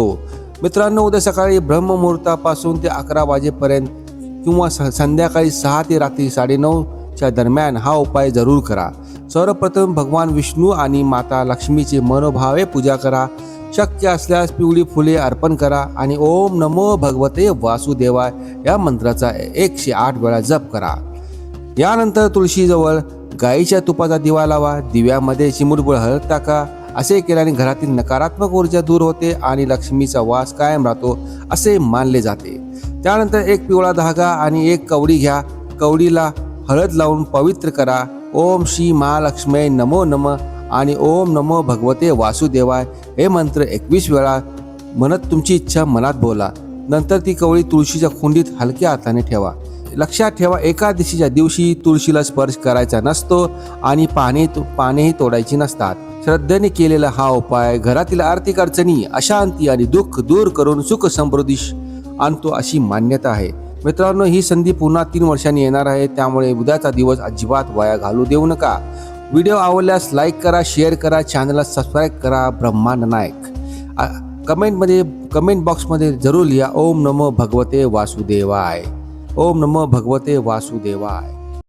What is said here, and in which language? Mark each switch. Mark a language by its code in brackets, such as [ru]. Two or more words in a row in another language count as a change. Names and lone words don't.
[mr] मित्रांनो, उद्या सकाळी ब्रह्ममुहूर्तापासून ते 11 वाजेपर्यंत किंवा संध्याकाळी 6 ते रात्री 9:30च्या दरम्यान हा उपाय जरूर करा। सर्वप्रथम भगवान विष्णू आणि माता लक्ष्मीची मनोभावे पूजा करा। शक्य असल्यास पिवळी फुले अर्पण करा आणि [sa] ओम नमो भगवते वासुदेवाय [mr] या मंत्राचा 108 वेळा जप करा। यानंतर तुळशीजवळ गाईच्या तुपाचा दिवा लावा। दिव्यामध्ये चिमूटभर हळद टाका। असे केल्याने घरातील नकारात्मक ऊर्जा दूर होते आणि लक्ष्मीचा वास कायम राहतो असे मानले जाते। त्यानंतर एक पिवळा धागा आणि एक कवडी घ्या। कवडीला हळद लावून पवित्र करा। [sa] ओम श्री महालक्ष्मी नमो नमः [mr] आणि [sa] ओम नमो भगवते वासुदेवाय [mr] हे मंत्र 21 वेळा म्हणत तुमची इच्छा मनात बोला। नंतर ती कवडी तुळशीच्या कुंडीत हलक्या हाताने ठेवा। लक्षात ठेवा, एकादशीच्या दिवशी तुळशीला स्पर्श करायचा नसतो आणि पानेही तोडायची नसतात। श्रद्धेने केलेला हा उपाय घरातील आर्थिक अडचणी, अशांती आणि दुःख दूर करून सुख समृद्धी आणतो अशी मान्यता आहे। मित्रांनो, ही संधी पुन्हा 3 वर्षांनी येणार आहे, त्यामुळे उद्याचा दिवस अजिबात वाया घालू देऊ नका। व्हिडिओ आवडल्यास लाईक करा, शेअर करा, चॅनलला सबस्क्राईब करा। ब्रह्मांड नायक कमेंट बॉक्समध्ये जरूर लिहा [sa] ओम नमो भगवते वासुदेवाय। ओम नमो भगवते वासुदेवाय।